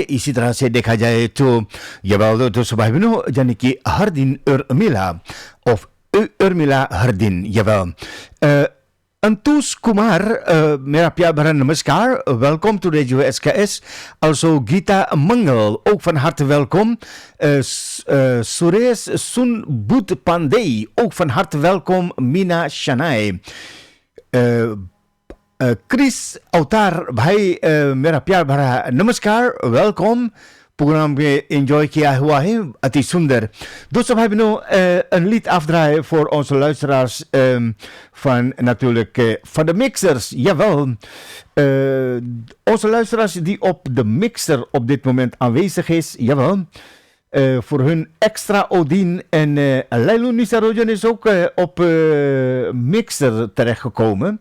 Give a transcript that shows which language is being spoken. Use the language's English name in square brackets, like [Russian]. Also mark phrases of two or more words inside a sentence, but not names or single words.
[Hindi] इसी तरह से देखा जाए तो ये तो सुबह यानी कि हर दिन मिला हर दिन अंतुष कुमार, मेरा प्यार भरा नमस्कार. [Dutch] Welkom to Radio SKS. Also Gita Mangal, ook van harte welkom. Suresh Sunbut Pandey, ook van harte welkom. Mina Shanai. [Hindi] क्रिस अवतार भाई, मेरा प्यार भरा नमस्कार, वेलकम. प्रोग्राम में एंजॉय किया हुआ है, अति सुंदर. [Dutch] Doe hebben we nu een lied afdraaien voor onze luisteraars van natuurlijk van de mixers. Jawel, onze luisteraars die op de mixer op dit moment aanwezig is, jawel. Voor hun extra Odin en Lailu Nisarojan is ook op mixer terechtgekomen.